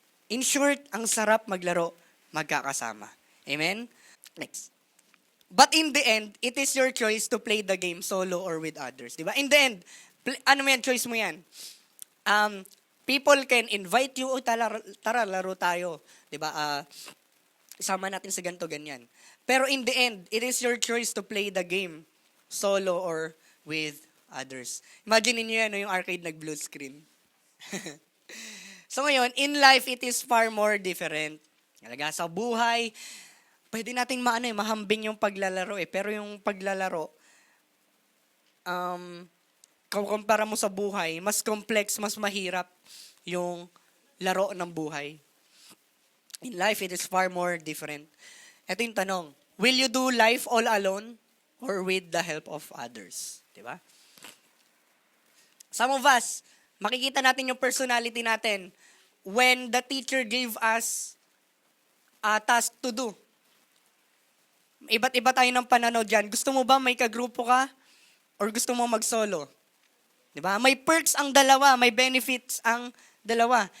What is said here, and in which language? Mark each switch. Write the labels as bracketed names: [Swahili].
[Filipino] In short, ang sarap maglaro, magkakasama. [English] Amen? Next. But in the end, it is your choice to play the game solo or with others. Diba? In the end, choice mo yan. People can invite you, [Filipino] tara, laro tayo. [English] Diba? [Filipino] Isama natin sa ganito, ganyan. [English] Pero in the end, it is your choice to play the game solo or with others. [Filipino] Imagine niyo yan, no, yung arcade nag-blue screen. [English] So ngayon, in life, it is far more different. [Filipino] Talaga sa buhay, pwede nating mahambing yung paglalaro eh. Pero yung paglalaro, kumpara mo sa buhay, mas complex, mas mahirap yung laro ng buhay. [English] In life, it is far more different. [Filipino] Ito yung tanong, [English] will you do life all alone or with the help of others? Diba? Some of us, [Filipino] makikita natin yung personality natin [English] when the teacher gave us a task to do. [Filipino] Iba't iba tayo ng pananaw dyan. Gusto mo ba may kagrupo ka? Or gusto mo mag-solo? Diba? May perks ang dalawa, may benefits ang dalawa.